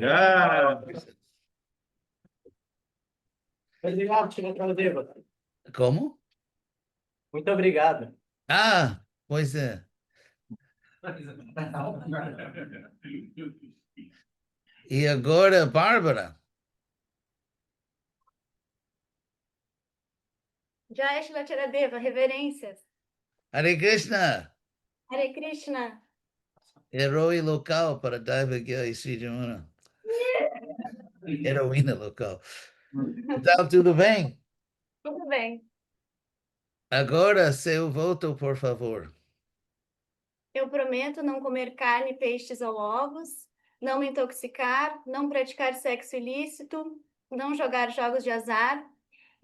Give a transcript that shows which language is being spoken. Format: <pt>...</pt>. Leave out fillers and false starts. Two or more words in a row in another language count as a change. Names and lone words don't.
<pt>Obrigado, Shilacharadeva. Como? Muito obrigado. Pois é. E agora, Bárbara. Jai Shilacharadeva, reverências.</pt> <sa>Hare Krishna. Hare Krishna.</sa> <pt>Herói local para Daivagya e Sri Jamuna. Heroína local. Então, tudo bem? Tudo bem. Agora, seu voto, por favor. Eu prometo não comer carne, peixes ou ovos, não me intoxicar, não praticar sexo ilícito, não jogar jogos de azar</pt>